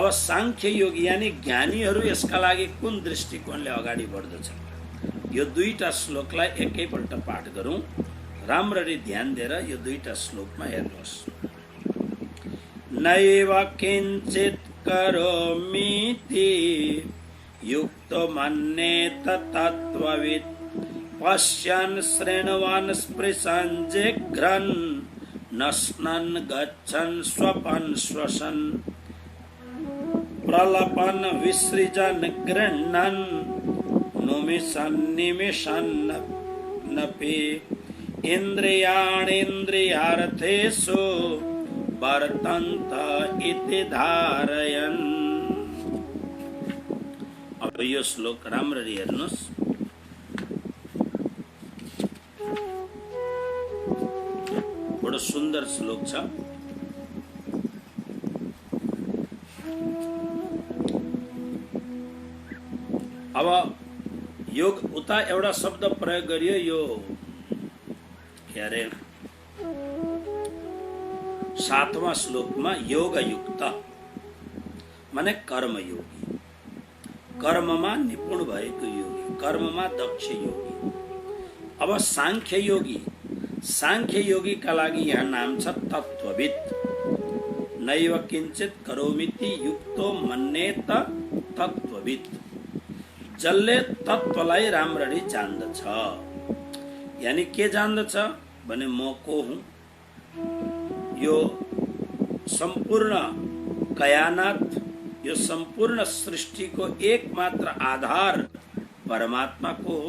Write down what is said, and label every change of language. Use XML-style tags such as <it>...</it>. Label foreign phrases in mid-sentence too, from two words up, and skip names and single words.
<ne>अब सांख्य योग यानी ज्ञानीहरू यसका लागि कुन दृष्टिकोणले अगाडि बढ्दछ, यो दुईटा श्लोकलाई एकैपल्ट पाठ गरौँ। राम्ररी ध्यान दिएर यो दुईटा श्लोकमा हेर्नुहोस्।</ne> <sa>नैव किञ्चित् करोमीति युक्तो मन्येत तत्त्ववित् पश्यन् शृण्वन् स्पृशन् जिघ्रन् नश्नन् गच्छन् स्वपन् श्वसन् प्रलपन् विसृजन् गृह्णन् नुमिषन् निमिषन्नपि इन्द्रियाणीन्द्रियार्थेषु वर्तन्त इति धारयन्।</sa> <ne>अब यो श्लोक राम्ररी हेर्नुहोस्। बडो सुन्दर श्लोक छ। अब योग उता एउटा शब्द प्रयोग गरियो, यो के अरे 7वां श्लोकमा योग युक्त माने कर्मयोगी, कर्ममा निपुण भएको योगी, कर्ममा दक्ष योगी। अब सांख्य योगी, सांख्य योगी का लागि यहाँ नाम छ तत्त्ववित्।</ne> <sa>नैव किञ्चित् करोमीति युक्तो मन्येत तत्त्ववित्,</sa> <ne>जसले तत्त्वलाई राम्ररी जान्दछ। यानी के जान्दछ भने म को हुँ, यो सम्पूर्ण कायनात, यो सम्पूर्ण सृष्टिको एकमात्र आधार परमात्माको हो।</ne>